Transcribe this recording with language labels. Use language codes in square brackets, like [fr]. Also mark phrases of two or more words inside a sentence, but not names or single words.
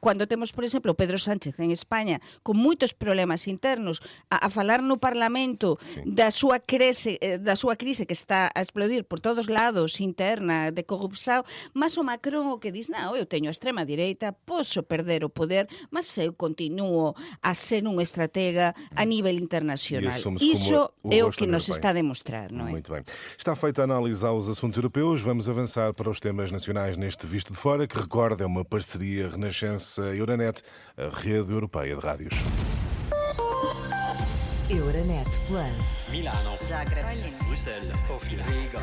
[gl] Cando temos, por exemplo, Pedro Sánchez en España con moitos problemas internos a falar no Parlamento da súa crise que está a explodir por todos lados, interna, de corrupción, mas o Macron o que diz, non, eu teño a extrema direita, posso perder o poder, mas eu continuo a ser un estratega a nivel internacional. Iso é o que nos está a demostrar, non é? [pt] Muito bem. Está feita a análise aos assuntos europeus, vamos avançar para os temas nacionais neste Visto de Fora, que recorda é uma parceria Renascença-Euronet, a rede europeia de rádios. Euronet Plus. Milano. Zagreb. Bruxelas. Sofia. Riga.